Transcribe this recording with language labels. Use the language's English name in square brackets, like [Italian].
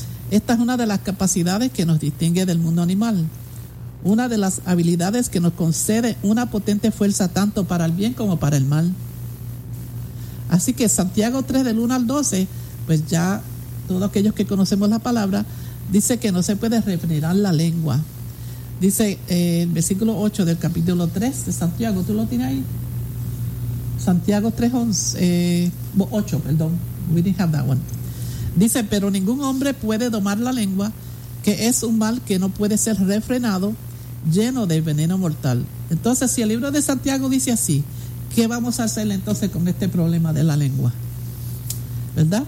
[Spanish] Esta es una de las capacidades que nos distingue del mundo animal. Una de las habilidades que nos concede una potente fuerza tanto para el bien como para el mal. Así que Santiago 3 del 1 al 12, pues ya todos aquellos que conocemos la palabra, dice que no se puede refrenar la lengua. Dice el versículo 8 del capítulo 3 de Santiago, ¿tú lo tienes ahí? Santiago 3, 11, 8, perdón, [English] we didn't have that one. [Spanish] Dice, pero ningún hombre puede domar la lengua, que es un mal que no puede ser refrenado, lleno de veneno mortal. Entonces, si el libro de Santiago dice así, ¿qué vamos a hacer entonces con este problema de la lengua? ¿Verdad?